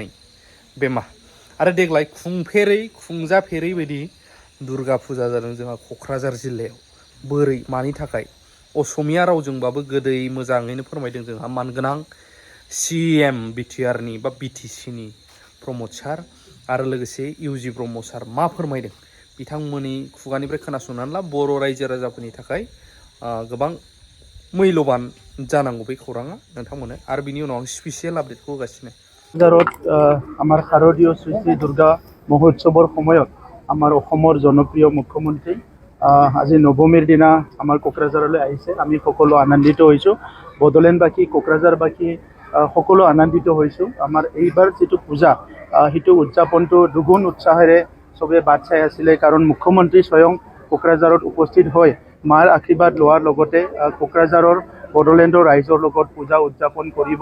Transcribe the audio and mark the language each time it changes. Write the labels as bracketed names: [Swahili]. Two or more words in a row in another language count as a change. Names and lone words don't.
[Bodo] बे मा आरो देग्लाय खुंजाफेरै बायदि दुर्गा फुजा जादों जोंहा क'क्राझार जिल्लायाव बोरै मानि थाखाय असमिया रावजोंबाबो गोदै मोजाङैनो फोरमायदों जोंहा मानगोनां CM बिटिआरनि बा BTCनि प्रमद सार आरो लोगोसे इउजि ब्रह्म सार मा फोरमायदों बिथांमोननि खुगानिफ्राय खोनासंनानै ला बर' रायजो राजाफोरनि थाखाय गोबां मैल'बान जानांगौ बे खौराङा नोंथांमोननो आरो बिनि उनाव आं स्पेसियेल आपडेटखौ होगासिनो [Assamese] কক্ৰাঝাৰত আমাৰ শাৰদীয় শ্ৰী শ্ৰী দুৰ্গা মহোৎসৱৰ সময়ত আমাৰ অসমৰ জনপ্ৰিয় মুখ্যমন্ত্ৰী আজি নৱমীৰ দিনা আমাৰ কোকৰাঝাৰলৈ আহিছে। আমি সকলো আনন্দিত হৈছোঁ। বড়োলেণ্ডবাসী কোকৰাঝাৰবাসী সকলো আনন্দিত হৈছোঁ। আমাৰ এইবাৰ যিটো পূজা সেইটো উদযাপনটো দুগুণ উৎসাহেৰে চবে বাট চাই আছিলে, কাৰণ মুখ্যমন্ত্ৰী স্বয়ং কোকৰাঝাৰত উপস্থিত হৈ মাৰ আশীৰ্বাদ লোৱাৰ লগতে কোকৰাঝাৰৰ বড়োলেণ্ডৰ ৰাইজৰ লগত পূজা উদযাপন কৰিব।